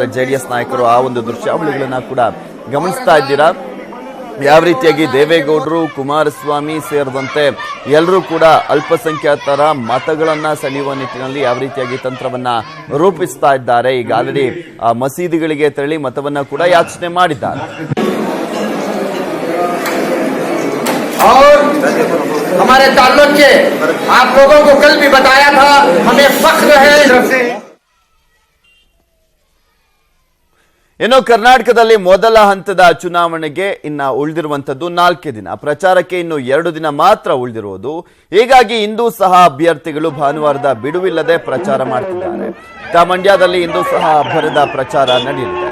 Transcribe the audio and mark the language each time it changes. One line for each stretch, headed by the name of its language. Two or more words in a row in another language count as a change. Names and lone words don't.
Kannada: ಜೆಡಿಎಸ್ ನಾಯಕರು ಆ ಒಂದು ದೃಶ್ಯಾವಳಿಗಳನ್ನ ಕೂಡ ಗಮನಿಸ್ತಾ ಇದ್ದೀರಾ. ಯಾವ ರೀತಿಯಾಗಿ ದೇವೇಗೌಡರು, ಕುಮಾರಸ್ವಾಮಿ ಸೇರಿದಂತೆ ಎಲ್ಲರೂ ಕೂಡ ಅಲ್ಪಸಂಖ್ಯಾತರ ಮತಗಳನ್ನ ಸೆಳೆಯುವ ನಿಟ್ಟಿನಲ್ಲಿ ಯಾವ ರೀತಿಯಾಗಿ ತಂತ್ರವನ್ನ ರೂಪಿಸ್ತಾ ಇದ್ದಾರೆ. ಈಗ ಆಲ್ರೆಡಿ ಮಸೀದಿಗಳಿಗೆ ತೆರಳಿ ಮತವನ್ನ ಕೂಡ ಯಾಚನೆ ಮಾಡಿದ್ದಾರೆ.
Hindi: हमारे ताल्लुक के आप लोगों को कल भी बताया था, हमें फख्र है।
Kannada: ಇನ್ನು ಕರ್ನಾಟಕದಲ್ಲಿ ಮೊದಲ ಹಂತದ ಚುನಾವಣೆಗೆ ಇನ್ನ ಉಳಿದಿರುವಂತದ್ದು 4 ದಿನ. ಪ್ರಚಾರಕ್ಕೆ ಇನ್ನು 2 ದಿನ ಮಾತ್ರ ಉಳಿದಿರುವುದು. ಹೀಗಾಗಿ ಇಂದು ಸಹ ಅಭ್ಯರ್ಥಿಗಳು ಭಾನುವಾರದ ಬಿಡುವಿಲ್ಲದೆ ಪ್ರಚಾರ ಮಾಡ್ತಿದ್ದಾರೆ. ಮಂಡ್ಯದಲ್ಲಿ ಇಂದು ಸಹ ಅಬ್ಬರದ ಪ್ರಚಾರ ನಡೆಯಲಿದೆ.